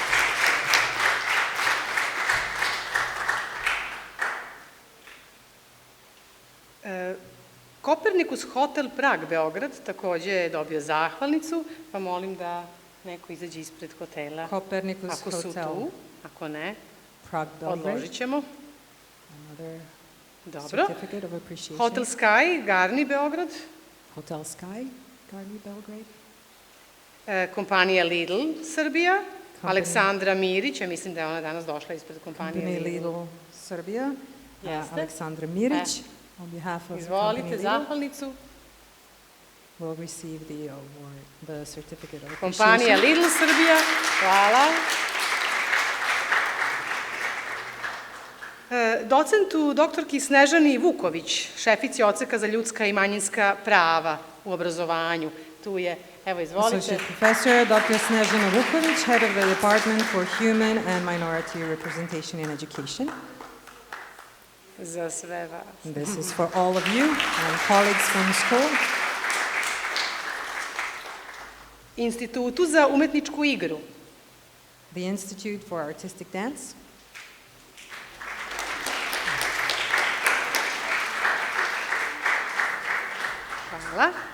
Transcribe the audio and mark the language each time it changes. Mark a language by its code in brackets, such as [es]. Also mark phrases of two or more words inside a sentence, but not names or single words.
[sr] Kopernikus Hotel Prag Beograd takođe je dobio zahvalnicu, pa molim da neko izađe ispred hotela. Kopernikus ako su Hotel. tu, ako ne, [en] Prague, Belgrade. [sr] odložit ćemo. [en] Another [sr] Dobro. [en] certificate of appreciation. [sr] Hotel Sky, Garni Beograd. [en] Hotel Sky, Garni, Belgrade. [sr] Kompanija Lidl, Srbija. [en] Company- [sr] Aleksandra Mirić, ja mislim da je ona danas došla ispred kompanije [en] Company Lidl. Lidl, Serbia. [sr] Jeste. [en] Aleksandra Mirić, on behalf of the company [sr] Izvolite, Lidl, zahvalnicu. [en] will receive the award, the certificate of [sr] Kompanija [en] appreciation. [sr] Lidl, Srbija. Hvala. Docentu doktorki Snežani Vuković, šefici odseka za ljudska i manjinska prava u obrazovanju, tu je. Evo, izvolite. [en] Associate Professor Dr. Snežana Vuković, Head of the Department for Human and Minority Representation in Education. [sr] Za sve vas. [en] This is for all of you and colleagues from the school. [sr] Institutu za umetničku igru. [en] The Institute for Artistic Dance. [sr] Hvala.